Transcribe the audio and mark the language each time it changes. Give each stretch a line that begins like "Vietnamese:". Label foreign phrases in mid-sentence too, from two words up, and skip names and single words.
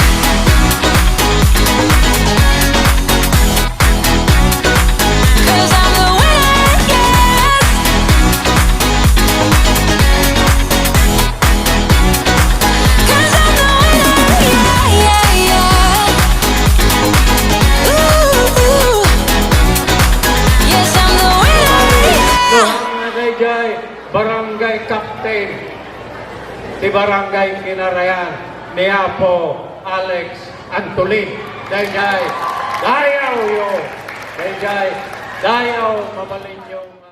English: 'Cause I'm the winner, yes. 'Cause I'm the winner, yeah, yeah, yeah. Ooh. Yes, I'm the winner, yeah.
Iloko: Nagayjay, barangay captain, di barangay Kinarayan, ni Apo Alex Antolin. Dayjay, dayaw yo, Kay dayaw mabalin nyo